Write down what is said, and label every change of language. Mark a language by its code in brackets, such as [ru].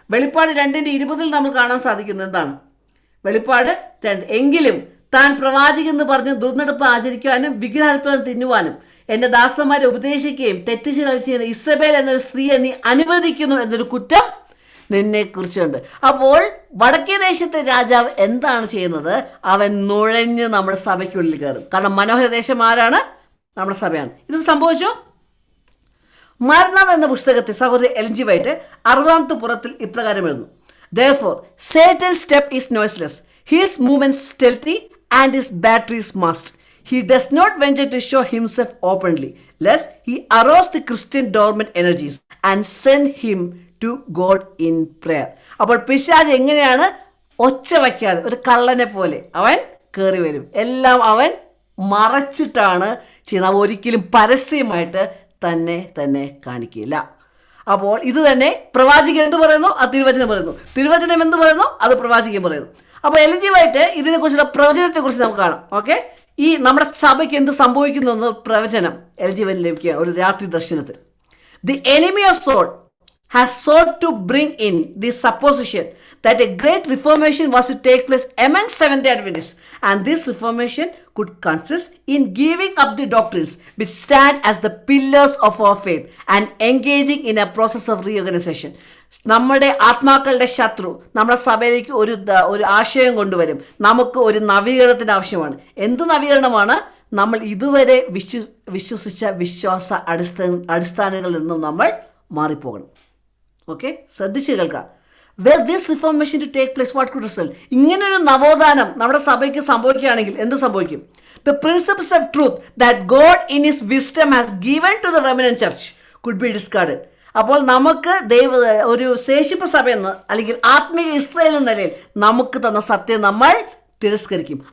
[ml] വെളിപ്പാട് 2:20 നമ്മൾ കാണാൻ സാധിക്കുന്നത് എന്താണ്? വെളിപ്പാട് 2: എങ്കിലും താൻ പ്രവാചകൻ പറഞ്ഞ് ദുർനടപ്പ് ആചരിക്കുവാനും വിഗ്രഹാർപ്പണം തിന്നുവാനും എൻ്റെ ദാസന്മാരെ ഉപദേശിക്കുകയും തെറ്റിച്ച് കളിച്ച് ഇസബേൽ എന്നൊരു സ്ത്രീയെ നീ അനുവദിക്കുന്നു എന്നൊരു കുറ്റം നിന്നെ കുറിച്ചുണ്ട്. അപ്പോൾ വടക്കേ ദേശത്തെ രാജാവ് എന്താണ് ചെയ്യുന്നത്? അവൻ നുഴഞ്ഞ് നമ്മുടെ സഭയ്ക്കുള്ളിൽ കയറും. കാരണം മനോഹര ദേശം ആരാണ്? നമ്മുടെ സഭയാണ്. ഇത് സംഭവിച്ചോ? മരണാഥ് എന്ന പുസ്തകത്തിൽ സഹോദരി എൽജി വൈറ്റ് 60ാമത്തെ പുറത്തിൽ ഇപ്രകാരം എഴുതുന്നു: [en] Therefore, Satan's step is noiseless, his movements stealthy, and his batteries masked. He does not venture to show himself openly, lest he arouse the Christian dormant energies and send him to God in prayer. [ml] അപ്പോൾ പിശാച് എങ്ങനെയാണ്? ഒച്ച വയ്ക്കാതെ ഒരു കള്ളനെ പോലെ അവൻ കയറി വരും. എല്ലാം അവൻ മറച്ചിട്ടാണ് ചെയ്യുന്നത്. അവ ഒരിക്കലും പരസ്യമായിട്ട് തന്നെ കാണിക്കില്ല. അപ്പോൾ ഇത് തന്നെ പ്രവാചകൻ എന്ത് പറയുന്നു? അത് തിരുവചനം പറയുന്നു. തിരുവചനം എന്ത് പറയുന്നു? അത് പ്രവാചകൻ പറയുന്നു. അപ്പോൾ എൽജി വൈറ്റ് ഇതിനെക്കുറിച്ചുള്ള പ്രവചനത്തെക്കുറിച്ച് നമുക്ക് കാണാം. ഓക്കെ, ഈ നമ്മുടെ സഭയ്ക്ക് എന്ത് സംഭവിക്കുന്നു എന്ന് പ്രവചനം എൽജി വൈറ്റ് ലഭിക്കുക ഒരു രാത്രി ദർശനത്തിൽ. [en] The enemy of soul has sought to bring in the supposition that a great reformation was to take place among Seventh-day Adventists, and this reformation could consist in giving up the doctrines which stand as the pillars of our faith and engaging in a process of reorganization. [ml] നമ്മുടെ ആത്മാക്കളുടെ ശത്രു നമ്മുടെ സഭയിലേക്ക് ഒരു ആശയം കൊണ്ടുവരും. നമുക്ക് ഒരു നവീകരണത്തിന് ആവശ്യമാണ്. എന്ത് നവീകരണമാണ്? നമ്മൾ ഇതുവരെ വിശ്വസിച്ച വിശ്വാസ അടിസ്ഥാനങ്ങളിൽ നിന്നും നമ്മൾ മാറിപ്പോകണം. ഓക്കെ, ശ്രദ്ധിച്ച് കേൾക്കാം. [en] Where this reformation to take place, what could result? [ml] ഇങ്ങനൊരു നവോത്ഥാനം നമ്മുടെ സഭയ്ക്ക് സംഭവിക്കുകയാണെങ്കിൽ എന്ത് സംഭവിക്കും? [en] The principles of truth that God in his wisdom has given to the remnant church could be discarded. [ml] അപ്പോൾ നമുക്ക് ഒരു ശേഷിപ്പ് സഭയെന്ന് അല്ലെങ്കിൽ ആത്മീയ ഇസ്രായേൽ എന്ന നിലയിൽ നമുക്ക് തന്ന സത്യം നമ്മൾ തിരസ്കരിക്കും.